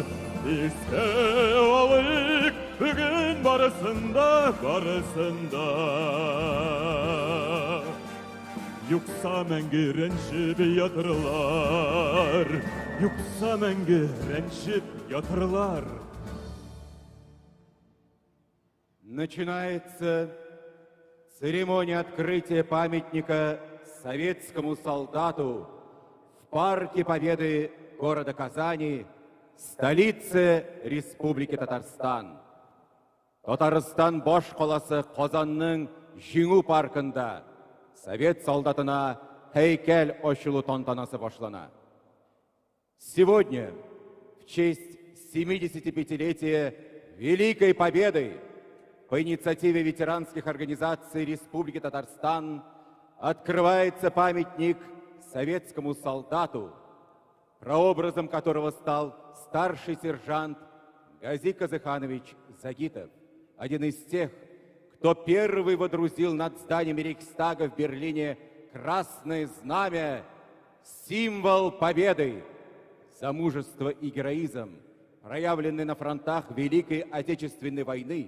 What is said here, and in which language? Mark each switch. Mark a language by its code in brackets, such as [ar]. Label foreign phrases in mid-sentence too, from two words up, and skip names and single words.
[tt] Искә алыйк бүген барысында, барысында, юкса мәңге рәнҗеп ятырлар. Юкса мәңге рәнҗеп ятырлар. [ru] Начинается церемония открытия памятника советскому солдату в Парке Победы города Казани, столице Республики Татарстан. [tt] Татарстан баш қаласы Казанның Жиңу паркында совет солдатына һәйкәл ачылу тантанасы башлана. [ru] Сегодня, в честь 75-летия Великой Победы, по инициативе ветеранских организаций Республики Татарстан открывается памятник советскому солдату, прообразом которого стал старший сержант Гази Казыханович Загитов, один из тех, кто первый водрузил над зданием Рейхстага в Берлине красное знамя, символ победы, за мужество и героизм, проявленный на фронтах Великой Отечественной войны.